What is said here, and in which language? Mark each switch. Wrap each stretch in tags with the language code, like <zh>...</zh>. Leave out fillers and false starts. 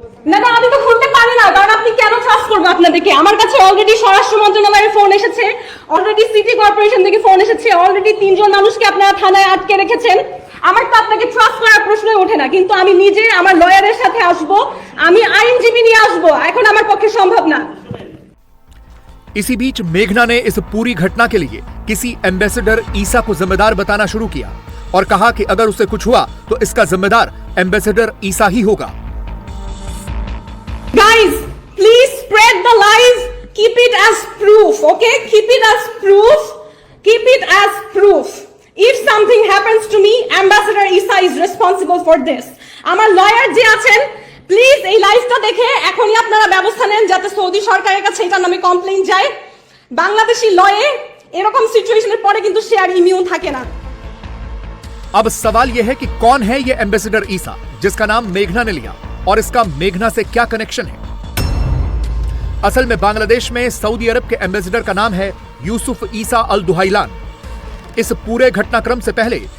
<bn>না না, আমি তো খুলতে পারি না, কারণ আপনি কেন ট্রাস্ট করবো আপনাদেরকে? আমার কাছে অলরেডি স্বরাষ্ট্র মন্ত্রণালয়ের ফোন এসেছে, অলরেডি সিটি কর্পোরেশন থেকে ফোন এসেছে, অলরেডি 3 জন মানুষকে আপনারা থানায় আটকে রেখেছেন। আমার তো আপনাকে ট্রাস্ট করার প্রশ্নই ওঠে না। কিন্তু আমি নিজে আমার লয়ারের সাথে আসবো, আমি আইনজীবী নিয়ে আসবো, এখন আমার পক্ষে সম্ভব না।</bn> <hi>इसी बीच मेघना ने इस पूरी घटना के लिए किसी एम्बेसडर ईसा को जिम्मेदार बताना शुरू किया और कहा कि अगर उसे कुछ हुआ तो इसका जिम्मेदार एम्बेसडर ईसा ही होगा।</hi> <en>Guys, please spread the lies. Keep it as proof, okay? Keep it as proof. Keep it as proof. If something happens to me, Ambassador Isa is responsible for this.</en> <bn>আমার লয়ার যে আছেন, please এই লাইভটা দেখে এখনই আপনারা ব্যবস্থা নেন যাতে সৌদি সরকারের কাছে এটার নামে কমপ্লেইন যায়। বাংলাদেশি লয়ে এরকম সিচুয়েশনের পরে কিন্তু সে আর ইমিউন থাকে না।</bn> <hi>अब सवाल यह है कि कौन है ये एम्बेसडर ईसा जिसका नाम मेघना ने लिया और इसका मेघना से क्या कनेक्शन है? असल में बांग्लादेश में सऊदी अरब के एम्बेसडर का नाम है यूसुफ ईसा अल दुहाइलान। इस पूरे घटनाक्रम से पहले</hi>